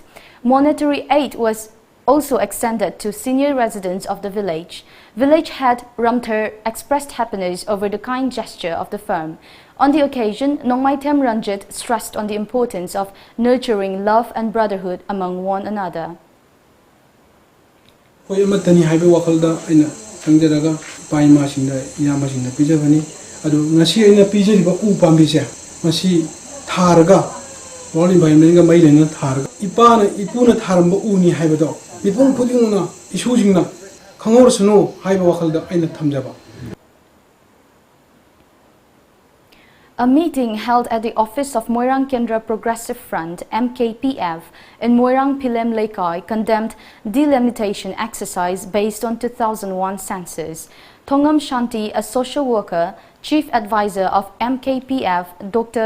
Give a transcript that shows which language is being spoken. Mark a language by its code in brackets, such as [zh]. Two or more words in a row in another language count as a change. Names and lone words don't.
[en] Monetary aid was also extended to senior residents of the village. Village head Ramthar expressed happiness over the kind gesture of the firm. On the occasion, Nongmaitem Ranjit stressed on the importance of nurturing love and brotherhood among one another. [mni] Hoy amatani haibe wakalda aina sangderaga paima singda yama singda pijabani adu ngasi aina pijariba u pambi se masi tharaga wal environment ga mai lena tharaga ipana ipuna tharamba uni haibado mipung khudingna isujingna khangor suno haibe wakalda aina thamjaba. [en] A meeting held at the office of Moirang Kendra Progressive Front (MKPF) in Moirang Pilem Lekai condemned delimitation exercise based on 2001 census. Thongam Shanti, a social worker, chief advisor of MKPF, Dr.